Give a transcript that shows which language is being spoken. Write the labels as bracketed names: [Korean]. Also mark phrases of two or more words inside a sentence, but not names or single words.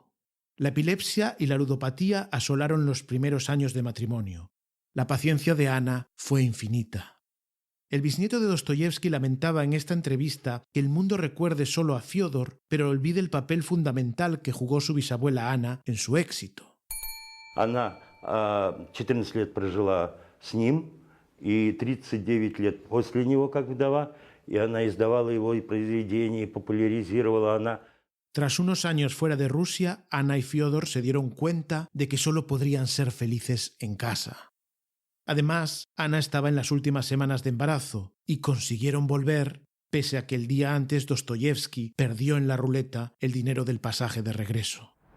[Spanish] La epilepsia y la ludopatía asolaron los primeros años de matrimonio. La paciencia de Ana fue infinita. El bisnieto de Dostoyevski lamentaba en esta entrevista que el mundo recuerde solo a Fyodor, pero olvide el papel fundamental que jugó su bisabuela Ana en su éxito. [Russian] Она 14 лет прожила с ним и 39 лет после него как вдова, и она издавала его и произведения, и популяризировала она. [Spanish] Tras unos años fuera de Rusia, Ana y Fyodor se dieron cuenta de que solo podrían ser felices en casa. Además, Ana estaba en las últimas semanas de embarazo y consiguieron volver, pese a que el día antes Dostoyevski perdió en la ruleta el dinero del pasaje de regreso.